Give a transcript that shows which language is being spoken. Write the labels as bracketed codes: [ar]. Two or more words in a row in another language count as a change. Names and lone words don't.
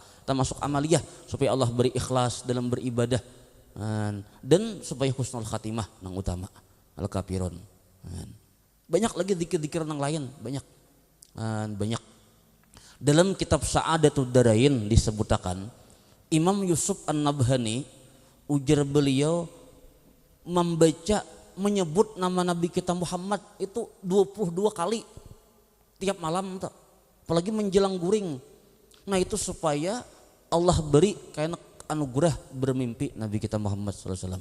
[id] Termasuk amaliyah supaya Allah beri ikhlas dalam beribadah. Dan supaya [ar] حسن الخاتمة [id] yang utama. Al-Kafirun. Banyak lagi zikir-zikir yang lain, banyak. [bjn] Banyak. Dalam kitab Sa'adatud Darain disebutkan Imam Yusuf An-Nabhani ujar beliau membaca menyebut nama Nabi kita Muhammad itu 22 kali tiap malam tuh. Apalagi menjelang guring. Nah itu supaya Allah beri kayak anugerah bermimpi Nabi kita Muhammad SAW.